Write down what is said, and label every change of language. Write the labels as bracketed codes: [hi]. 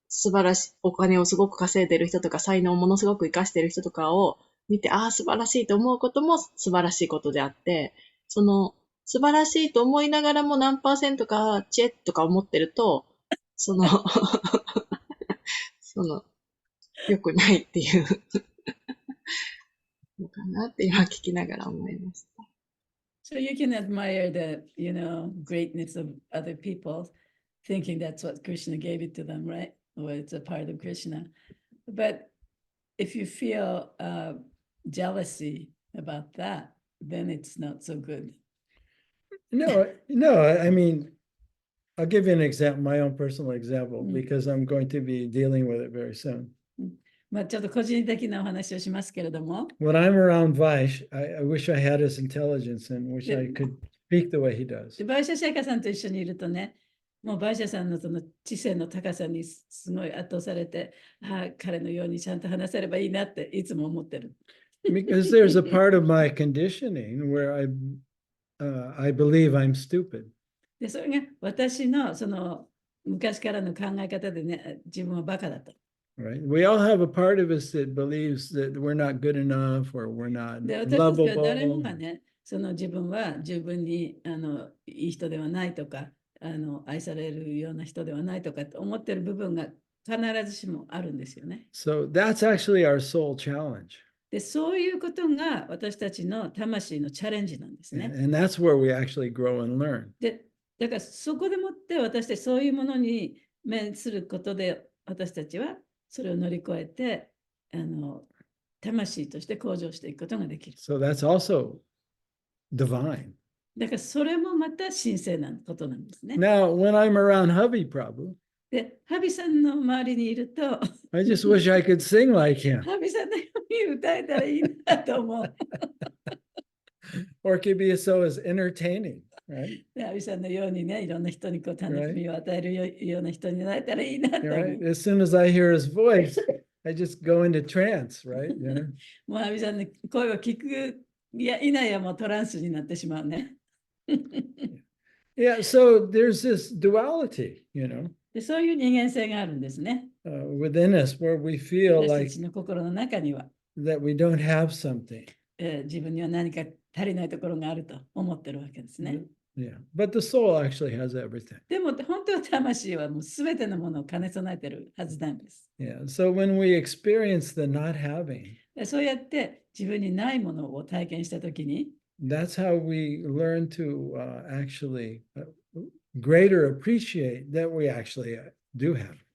[ja] 晴らしい、お金をすごく稼いでる人とか、才能をものすごく活かしてる人とかを見て、ああ、素晴らしいと思うことも素晴らしいことであって、素晴らしいと思いながらも何%かチェッとか思ってると、その、良くないっていうのかなって今聞きながら思いました。 [en] So you can admire the, greatness of other people, thinking that's what Krishna gave it to them, right? Or it's a part of Krishna. But if you feel jealousy about that, then it's not so good. No, I mean, I'll give you an example, my own personal example, because I'm going to be dealing with it very soon. [ja] まあちょっと個人的なお話をしますけれども、 [en] When I'm around Vaish, I wish I had his intelligence and wish I could speak the way he does. [ja] バイシャシェイカさんと一緒にいるとね、もうバイシャさんのその知性の高さにすごい圧倒されて、彼のようにちゃんと話せればいいなっていつも思ってる。 [en] Because there's a part of my conditioning where I believe I'm stupid. [ja] で、それが私のその昔からの考え方でね、自分はバカだと。 [en] Right? We all have a part of us that believes that we're not good enough or we're not [ja] で、私たちは誰も [en] lovable. [ja] がね、その自分は十分にいい人ではないとか、愛されるような人ではないとかって思ってる部分が必ずしもあるんですよね。 [en] So that's actually our soul challenge. [ja] で、そういうことが私たちの魂のチャレンジなんですね。 [en] And that's where we actually grow and learn. [ja] で、だからそこでもって私たちそういうものに面することで私たちはそれを乗り越えて魂として向上していくことができる。 [en] So that's also divine. [ja] だからそれもまた神聖なことなんですね。 [en] Now, when I'm around hubby Prabhu, [ja] で、ハビさんの周りにいると、 [en] I just wish I could sing like him. [ja] ハビさんのように歌えたらいいなと思う。 [en] Or it could be so as entertaining, right? [ja] で、ハビさんのようにね、いろんな人にこう楽しみを与えるような人になれたらいいなと思う。 [en] Right? As soon as I hear his voice, I just go into trance, right? You know? [ja] もうハビさんの声を聞くいないやもうトランスになってしまうね。 [en] Yeah, so there's this duality, you know, [ja] で、そういう人間性があるんですね。 [en] within us where we feel [ja] 私た [en] like [ja] ちの心の中には、 [en] that we don't have something. [ja] 自分には何か足りないところがあると思ってるわけですね。 [en] Yeah, but the soul actually has everything. [ja] でも本当は魂はもう全てのものを兼ね備えてるはずなんです。 [en] Yeah, so when we experience the not having, [ja] でそうやって自分にないものを体験したときに、 [en] that's how we learn to actually greater appreciate that we actually do have.